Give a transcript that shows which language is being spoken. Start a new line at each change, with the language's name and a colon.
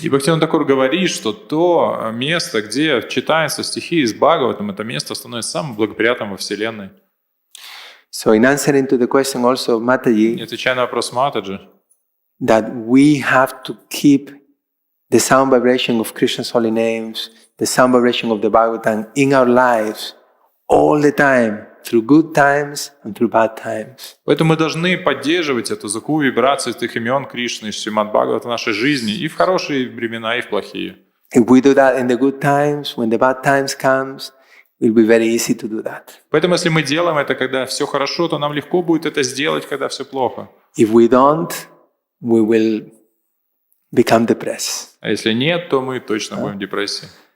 Russian: И Бхактивinoda Тхакур говорит, что то место, где читаются стихи из Бхагаватам, это место становится самым благоприятным во Вселенной.
English: So in answering to the question also of Mataji,
Russian: И отвечая на вопрос Матаджи,
English: that we have to keep the sound vibration of Krishna's holy names, the sound vibration of the Bhagavatam in our lives all the time, through good times and through bad times.
Russian: Поэтому мы должны поддерживать эту звуковую вибрацию этих имен Кришны и Шримад-бхагаватам в нашей жизни и в хорошие времена, и в плохие.
English: If we do that in the good times, when the bad times comes, it will be very easy to do that.
Russian: Поэтому если мы делаем это, когда все хорошо, то нам легко будет это сделать, когда все плохо.
English: If we don't, we will become depressed.
Russian: А если нет, то мы точно будем в депрессии.